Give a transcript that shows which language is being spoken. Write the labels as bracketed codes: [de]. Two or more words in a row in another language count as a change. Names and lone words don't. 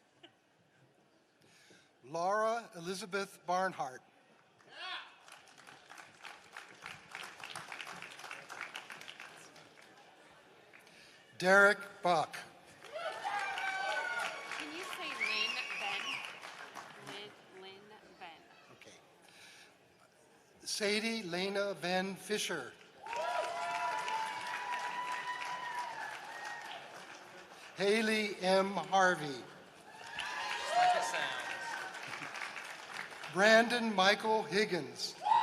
[en] Laura Elizabeth Barnhart. Derek Buck. Can you say Lynn Ben? Lynn Ben. Okay. Sadie Lena Van Fisher. Haley M. Harvey. Brandon Michael Higgins.